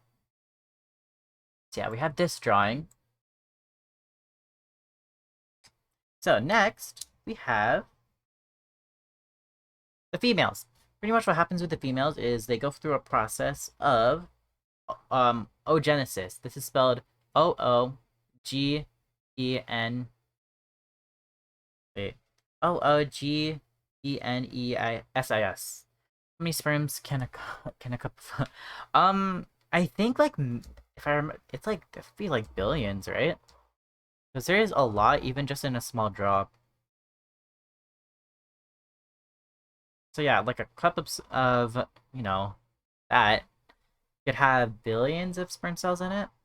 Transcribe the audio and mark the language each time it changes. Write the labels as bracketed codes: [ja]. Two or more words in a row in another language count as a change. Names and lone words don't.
[en] So yeah, we have this drawing. So next, we have the females. Pretty much what happens with the females is they go through a process of oogenesis. This is spelled O-O-G-E-N... Wait. O-O-G-E-N-E-I-S-I-S. How many sperms can a couple... I think, if I remember, it's it would be billions, right? Because there is a lot, even just in a small drop. So yeah, like a cup of that could have billions of sperm cells in it.